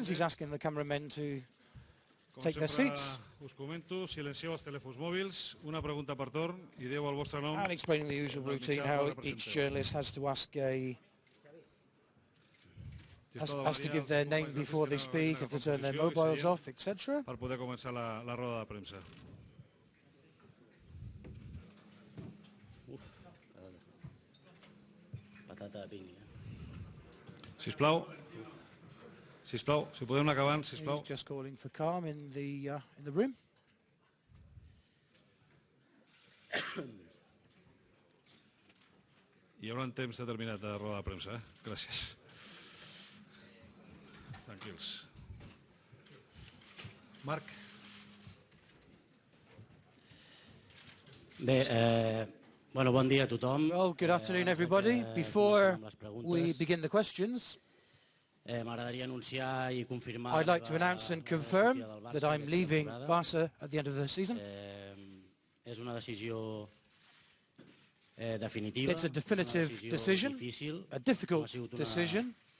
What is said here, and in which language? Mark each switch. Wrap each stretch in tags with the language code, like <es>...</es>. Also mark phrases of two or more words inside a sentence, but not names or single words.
<en>He's asking the cameramen to take their seats. And explaining the usual routine, how each journalist has to ask has to give their name before they speak and to turn their mobiles off, etc.</en> <ca>Sisplau, si podem anar acabant, sisplau.</ca> <en>He's just calling for calm in the room.</en> <ca>Hi haurà un temps determinat de roda de premsa, eh? Gràcies. Tranquils. Marc. Bé, bueno, bon dia a tothom.</ca> <en>Well, good afternoon, everybody. Before we begin the questions, I'd like to announce and confirm that I'm leaving Barca at the end of the season. It's a definitive decision, a difficult decision.</en>